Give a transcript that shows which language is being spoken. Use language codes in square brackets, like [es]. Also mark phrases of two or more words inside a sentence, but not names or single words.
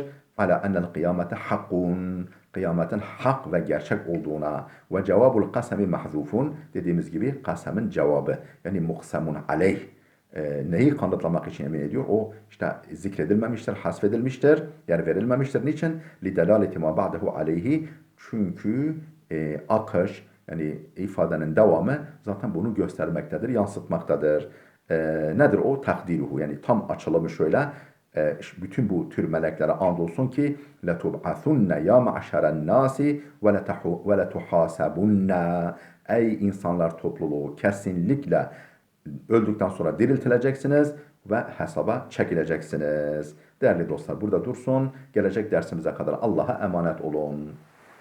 [ar] ألا إن القيامة حق. [tr] Kıyametin hak ve gerçek olduğuna ve [ar] جواب القسم محذوف, [tr] dediğimiz gibi kasemin cevabı yani [ar] مقسم عليه [tr] neyi kanıtlamak için yemin ediyor? O işte zikredilmemiştir, hasfedilmiştir, yani verilmemiştir. Niçin? [ar] لِدَلَالَةِ مَا بَعْدَهُ aleyhi. [tr] Çünkü akış, yani ifadenin devamı zaten bunu göstermektedir, yansıtmaktadır. Nedir o? Takdiruhu, yani tam açılımı şöyle. Bütün bu tür meleklere andolsun ki [ar] لَتُبْعَثُنَّ يَا مَعْشَرَ النَّاسِ وَلَتُحَاسَبُنَّ. [tr] Ey insanlar topluluğu, kesinlikle öldükten sonra diriltileceksiniz ve hesaba çekileceksiniz. Değerli dostlar, burada dursun. Gelecek dersimize kadar Allah'a emanet olun.